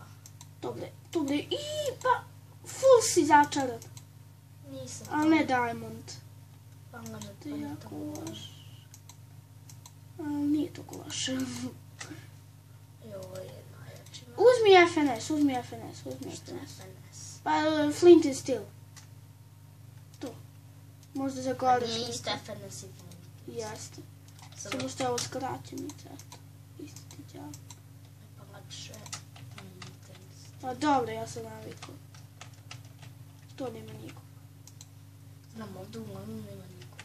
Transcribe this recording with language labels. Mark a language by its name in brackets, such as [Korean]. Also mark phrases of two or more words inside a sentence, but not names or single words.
[Bosnian] Dobre. Pa, full si začaran. Nisam. Ali ne diamond. Pa ne To je jako loš. Ali nije toliko loše. I ovo je najjači. Uzmi FNS. Što je FNS? Pa, [English] flint and steel. [Bosnian] To. Možda za Pa gore. nije isto FNS i flint. Jeste. Samo što je ovo skraćenica. Isto ti djavo. Pa lakše. A dobro, ja sam navikla. To nema nikog. Znam, ovdje uglavnom nema nikog.